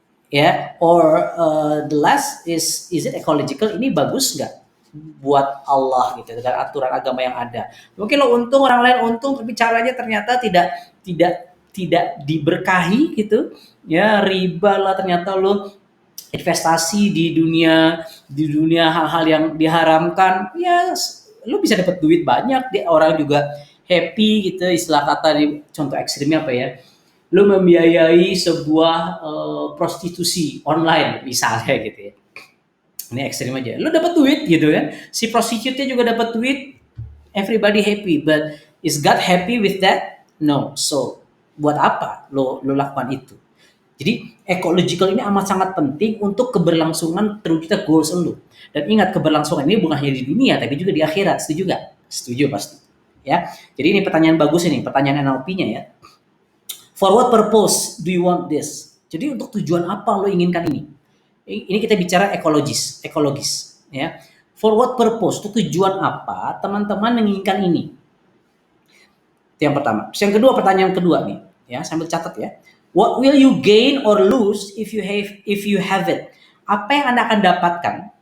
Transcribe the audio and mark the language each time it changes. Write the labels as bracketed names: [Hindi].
[English] Ya, or the last is it ecological? [Indonesian] Ini bagus nggak buat Allah gitu dengan aturan agama yang ada. Mungkin lo untung, orang lain untung, tapi caranya ternyata tidak diberkahi gitu. Ya, riba lah ternyata lo investasi di dunia hal-hal yang diharamkan. Ya, lo bisa dapat duit banyak, orang juga happy gitu. Istilah kata di contoh ekstrimnya apa ya, lu membiayai sebuah prostitusi online misalnya gitu ya. Ini ekstrim aja. Lu dapat duit gitu kan. Si prostitute-nya juga dapat duit. [English] Everybody happy, but is God happy with that? [Indonesian] No. So, buat apa lo lakukan itu? Jadi, ecological ini amat sangat penting untuk keberlangsungan terwujudnya goals lo. Dan ingat, keberlangsungan ini bukan hanya di dunia tapi juga di akhirat. Setuju gak? Setuju pasti. Ya. Jadi ini pertanyaan bagus ini, pertanyaan NLP-nya ya. [English] For what purpose do you want this? [Indonesian] Jadi untuk tujuan apa lo inginkan ini? Ini kita bicara ekologis, ya. For what purpose? Untuk tujuan apa teman-teman menginginkan ini? Itu yang pertama. Yang kedua, pertanyaan kedua nih, ya, sambil catat ya. What will you gain or lose if you have it? Apa yang Anda akan dapatkan